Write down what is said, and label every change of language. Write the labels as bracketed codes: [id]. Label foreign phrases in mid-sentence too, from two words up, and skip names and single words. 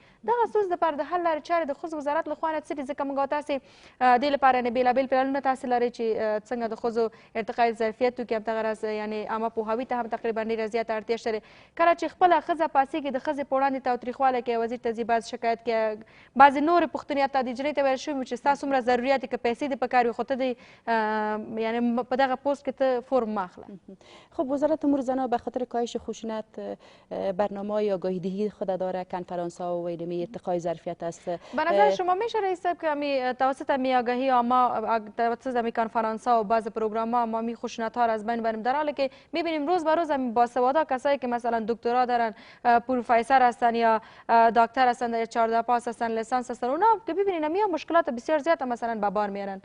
[ps] دغه ستونزې دپاره د حل لارې چارې د ښځو وزارت له خوا نه څه دي؟ ځکه موږ او تاسې دې لپاره یعنې بېلابېل پلانونه تاسې لرئ چې څنګه د ښځو ارتقاء ظرفیت وکړي، همدغه راز یعنې عامه پوهاوي ته هم تقریبا ډېره زیاته اړتیا شته دی. کله چې خپله ښځه پاڅېږي د ښځې په وړاندې تاوتریخوالی کوي، وزیر ته ځي، بعض شکایت کوي، بعضې نورې پوښتنې حتی د نجلۍ ته ویل شوي چې ستا څومره ضرورت دي، که پیسې دې پکار وي خو ته دې یعنې په دغه پوسټ کې ته فرم مه اخله. [fa] خب وزارت امور زنان به خاطر کاهش خشونت برنامه‌های آگاهی‌دهی خود داره، کنفرانس‌ها و اینمی ارتقای ظرفیت است. به نظر شما میشه رئیس صاحب که توسط می آگاهی عامه، توسط می کنفرانس‌ها و بعض پروگرام‌ها ما می خشونت‌ها را از بین بریم، در حالی که می‌بینیم روز به روز باسوادها کسایی که مثلا دکترا دارن، پروفسور هستن یا دکتر هستن یا 14 پاس هستن، لیسانس هستن، اونا که ببینید همین مشکلات بسیار زیاد مثلا به بار میارن.